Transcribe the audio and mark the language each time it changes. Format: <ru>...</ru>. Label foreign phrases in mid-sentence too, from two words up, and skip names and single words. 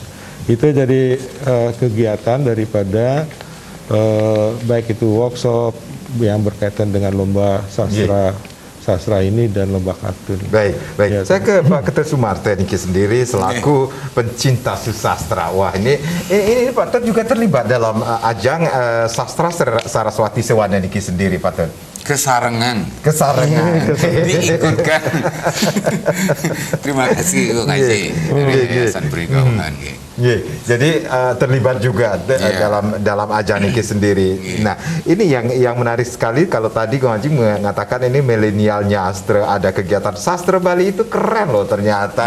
<id>Itu jadi kegiatan daripada baik itu workshop yang berkaitan dengan lomba sastra ini dan lomba kartun. Baik. Ya. Saya ke Pak Ketut Sumarto Niki sendiri selaku pencinta sastra. Wah, ini Pak Ketut juga terlibat dalam ajang sastra Saraswati Sewana Niki sendiri, Pak Ketut. Kesarengan diikutkan. Terima kasih Bung Haji dari Yayasan Puri Kauhan. Jadi terlibat juga dalam ajang ini sendiri. Nah, ini yang menarik sekali kalau tadi Bung Haji mengatakan ini milenial nyastra, ada kegiatan sastra Bali, itu keren loh ternyata.</id>